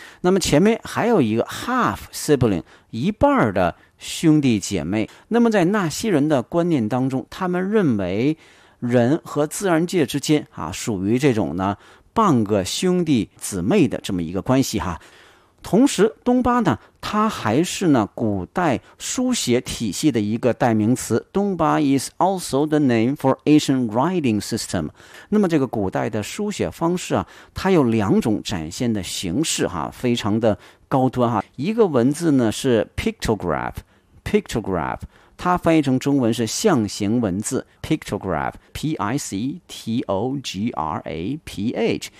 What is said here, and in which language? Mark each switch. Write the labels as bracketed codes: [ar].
[zh] 那么前面还有一个 half sibling 一半的兄弟姐妹那么在纳西人的观念当中他们认为人和自然界之间属于这种呢半个兄弟姊妹的这么一个关系哈同时东巴呢，它还是呢古代书写体系的一个代名词。 [en] 东巴 is also the name for Asian writing system。 [zh] 那么这个古代的书写方式啊，它有两种展现的形式哈，非常的高端哈。一个文字呢是 pictograph， 它翻译成中文是象形文字 pictograph， P-I-C-T-O-G-R-A-P-H。